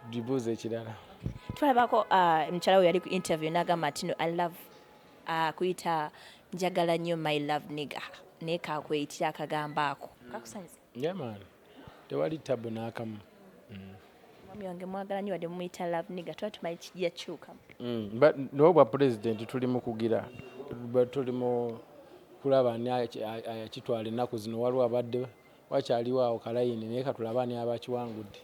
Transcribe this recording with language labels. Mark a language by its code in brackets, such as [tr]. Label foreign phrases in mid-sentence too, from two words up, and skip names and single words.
[lg] Dibuuza ekirala. Tulabako mukyala we yali ku interview n'agamba nti [en] I love [lg] kuyita njagala nnyo [en] my love nigga [lg] naye kakweyitira akagambo ako kakusanyusa. [en] Yeah man, [lg] tewali tabu n'akamu. Mwami wange mwagala nnyo wadde mumuyita [en] love nigga [lg] tuba tumanyi kijja kyukamu. N'obwa pulezidenti tuli mu kugira tuli mu kulaba ani akitwala ennaku zino. Waliwo abadde wakyaliwo awo kalayini naye katulaba ani abakiwangudde.